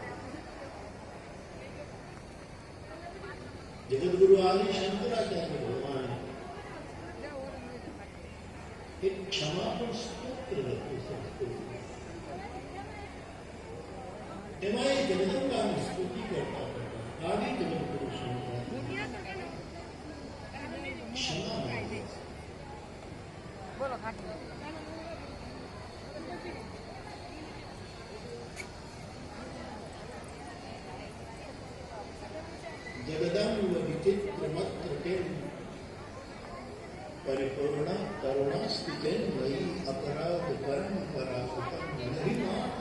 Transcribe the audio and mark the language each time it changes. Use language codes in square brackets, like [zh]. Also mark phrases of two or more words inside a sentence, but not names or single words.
[gu] જગદગુરુ આદિ શંકરાચાર્ય ભગવાન એક ક્ષમા પણ સ્તોત્ર લખ્યું સંસ્કૃત. એમાં એ જગદંબાની સ્તુતિ કરતા આદિ જગદગુરુ શંકરાચાર્ય ક્ષમા માંગે છે. [sa] जगदम्ब विचित्रमत्र किम परिपूर्ण करुणास्तिकेन मयि अपराध कर्म पराकृतं महिमा